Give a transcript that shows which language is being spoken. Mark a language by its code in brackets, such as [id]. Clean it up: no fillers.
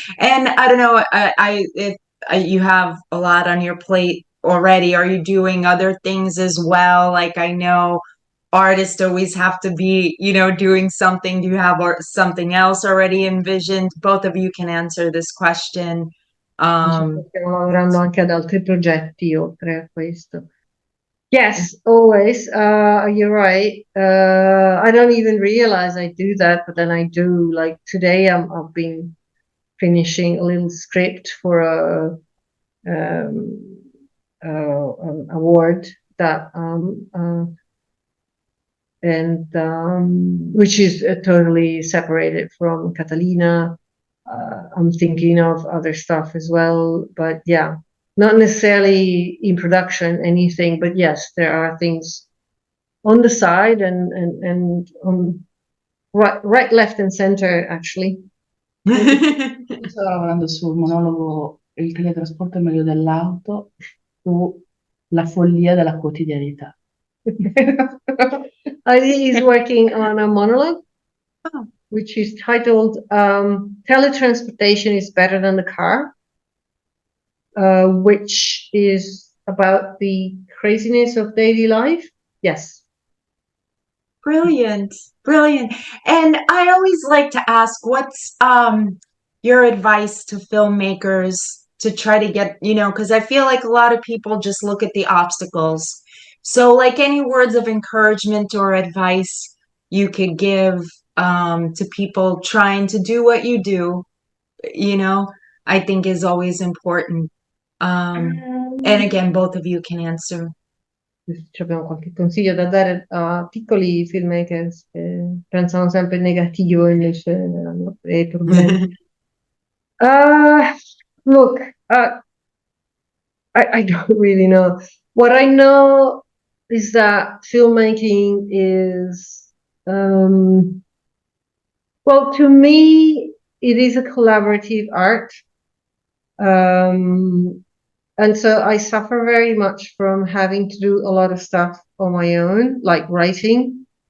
[en] And I don't know, you have a lot on your plate already. Are you doing other things as well? Like I know artists always have to be, doing something. Do you have something else already envisioned? Both of you can answer this question. [it] Diciamo Um, che stiamo lavorando anche ad altri progetti oltre a questo. [en] Yes, always. You're right. I don't even realize I do that, but then I do. Like today, I've been finishing a little script for um, an award that and which is totally separated from Catalina. I'm thinking of other stuff as well, but yeah, not necessarily in production anything, but yes, there are things on the side and on right, left, and center actually. [it] Io stavo lavorando sul monologo Il teletrasporto è meglio dell'auto, sulla follia della quotidianità. [en] Heidi is working on a monologue, Oh. which is titled Teletransportation is Better Than the Car, which is about the craziness of daily life. Yes. Brilliant, brilliant. And I always like to ask, what's your advice to filmmakers to try to get, because I feel like a lot of people just look at the obstacles. So like any words of encouragement or advice you could give to people trying to do what you do, I think is always important. And again, both of you can answer. [it] Se abbiamo qualche consiglio da dare a piccoli filmmakers che pensano sempre in negativo invece hanno dei problemi. [en] Look, I don't really know. What I know is that filmmaking is, well, to me, it is a collaborative art. And so I suffer very much from having to do a lot of stuff on my own, like writing.